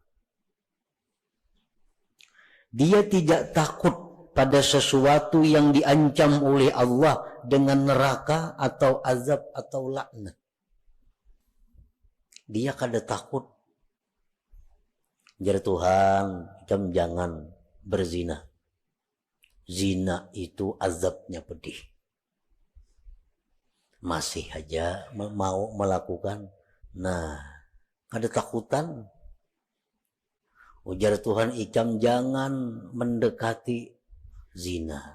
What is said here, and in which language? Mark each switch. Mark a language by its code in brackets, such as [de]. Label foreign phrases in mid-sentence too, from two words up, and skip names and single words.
[id] Dia tidak takut pada sesuatu yang diancam oleh Allah dengan neraka atau azab atau laknat. [bjn] Dia kada takut. Jar Tuhan, kamu jangan berzina. [id] Zina itu azabnya pedih. Masih aja mau melakukan. [bjn] Nah, kada takutan. Ujar Tuhan, ikam jangan mendekati zina.